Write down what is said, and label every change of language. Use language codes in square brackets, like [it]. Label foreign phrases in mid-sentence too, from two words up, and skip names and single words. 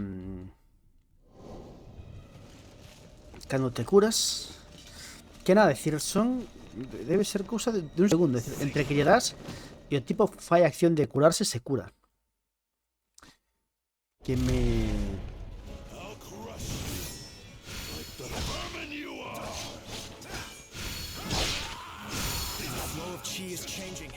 [gl] cando te curas, que nada, decir, son... debe ser cousa de un segundo, decir, entre que lle das e o tipo fai acción de curarse, se cura. Que me... [en] I'll crush you. Like the vermin you are. The flow of chi is changing.